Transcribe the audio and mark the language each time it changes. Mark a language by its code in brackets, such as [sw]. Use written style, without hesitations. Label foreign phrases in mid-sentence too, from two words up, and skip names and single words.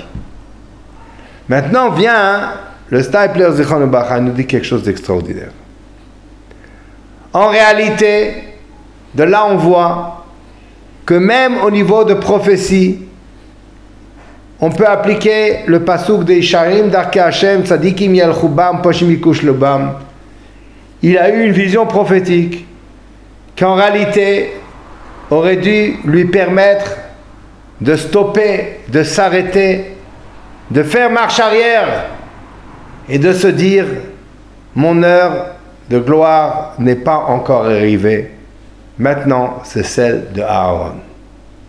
[fr] Maintenant vient le Stapler [he] זכרונו לברכה, [fr] nous dit quelque chose d'extraordinaire. En réalité, de là on voit que même au niveau de prophétie, on peut appliquer le pasuk de [he] ישרים דרכי השם צדיקים ילכו בם פושעים יכשלו בם. [fr] Il a eu une vision prophétique qu'en réalité aurait dû lui permettre de stopper, de s'arrêter, de faire marche arrière et de se dire, mon heure de gloire n'est pas encore arrivée, maintenant c'est celle de Aaron.